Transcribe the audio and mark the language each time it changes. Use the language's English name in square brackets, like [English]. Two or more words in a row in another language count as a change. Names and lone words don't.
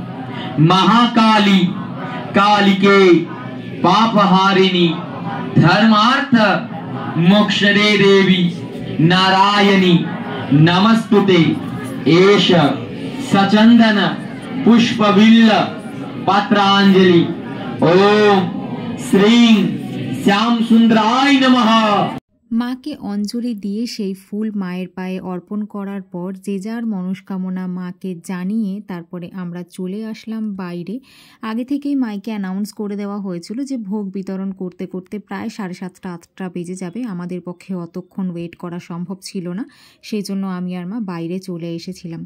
[Sanskrit] महाकाली कालिके पापहारिणी धर्मार्थ मोक्षदे देवी नारायणी नमस्तुते एष सचंदन पुष्पबिल्ल पत्रांजलि ओम श्रीं श्याम सुंदराय नमः। [Bangla] মাকে অঞ্জলি দিয়ে সেই ফুল মায়ের পায়ে অর্পণ করার পর যে যার মনস্কামনা মাকে জানিয়ে তারপরে আমরা চলে আসলাম বাইরে। আগে থেকেই মাইকে অ্যানাউন্স করে দেওয়া হয়েছিল যে ভোগ বিতরণ করতে করতে প্রায় 7:30 8টা বেজে যাবে, আমাদের পক্ষে অতক্ষণ ওয়েট করা সম্ভব ছিল না, সেই জন্য আমি আর মা বাইরে চলে এসেছিলাম।